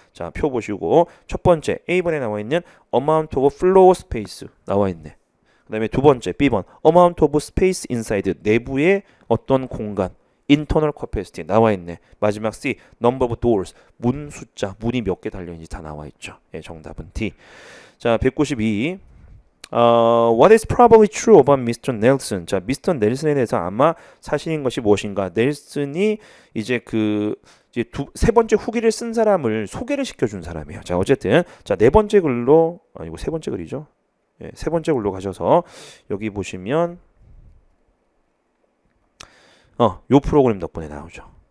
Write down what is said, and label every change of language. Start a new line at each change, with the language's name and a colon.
Korean: 자, 표 보시고 첫 번째 A번에 나와 있는
English: amount of floor space
Korean: 나와 있네. 그 다음에 두 번째 B번
English: amount of space inside
Korean: 내부의 어떤 공간
English: internal capacity
Korean: 나와 있네. 마지막 C
English: number of doors
Korean: 문 숫자 문이 몇 개 달려 있는지 다 나와 있죠. 예, 정답은 D. 자, 192.
English: What is probably true about Mr. Nelson?
Korean: 자, 미스터 넬슨에 대해서 아마 사실인 것이 무엇인가? 넬슨이 이제 이제 세 번째 후기를 쓴 사람을 소개를 시켜준 사람이에요. 자, 어쨌든 자, 네 번째 글로 이거 세 번째 글이죠. 예, 세 번째 글로 가셔서 여기 보시면 요 프로그램 덕분에 나오죠.